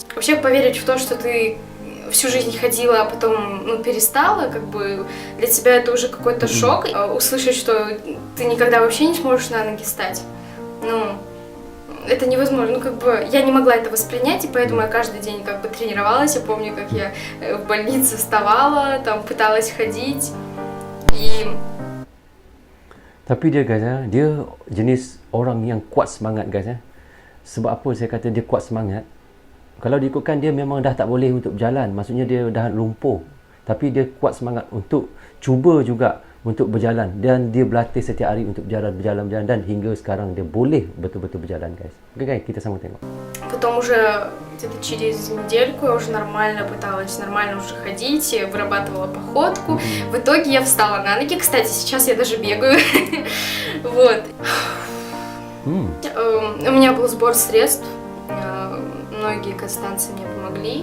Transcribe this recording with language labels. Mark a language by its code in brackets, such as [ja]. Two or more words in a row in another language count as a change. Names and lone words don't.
[ru] Вообще поверить в то, что ты всю жизнь ходила, а потом, ну, перестала, как бы, для тебя это уже какой-то шок, услышать, что ты никогда вообще не сможешь на ноги встать, ну, это невозможно, ну, как бы, я не могла это воспринять, и поэтому я каждый день, как бы, тренировалась. Я помню, как я в больнице вставала, там, пыталась ходить, и... [ms] Tapi dia guys, dia jenis orang yang kuat semangat guys. Sebab apa saya kata dia kuat semangat? Kalau diikutkan dia memang dah tak boleh untuk berjalan, maksudnya dia dah lumpuh. Tapi dia kuat semangat untuk cuba juga untuk berjalan, dan dia berlatih setiap hari untuk berjalan, dan hingga sekarang dia boleh betul-betul berjalan guys. Okey guys, kita sama tengok. [ru] Потом уже где-то через недельку я уже нормально пыталась, нормально уже ходить, вырабатывала походку. В итоге я встала на ноги. Кстати, сейчас я даже бегаю. Вот. У меня был сбор средств. Многие казахстанцы мне помогли.